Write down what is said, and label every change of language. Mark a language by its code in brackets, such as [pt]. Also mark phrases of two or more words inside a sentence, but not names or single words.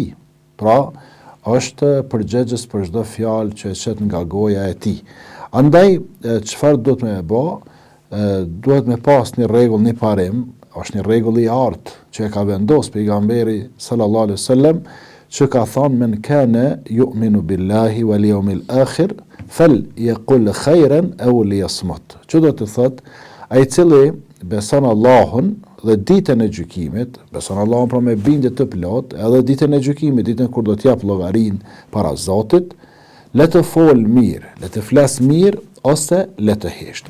[sq] Pra, është përgjegjës për çdo fjalë që çet nga goja e tij. Andaj, çfarë duhet me bë? Duhet me pas një rregull, një parim, është një rregull i artë që e ka vendosur pejgamberi [ar] صلى الله عليه وسلم, [sq] që ka thënë [ar] من كان يؤمن بالله واليوم الآخر فليقل خيرا أو ليصمت. [sq] Që do të thotë, ai i cili beson Allahun dhe ditën e gjykimit, beson Allahun pra me bindje të plot, edhe ditën e gjykimit, ditën kur do të jap llogarin para Zotit, le të fol mirë, le të flas mirë ose le të hesht.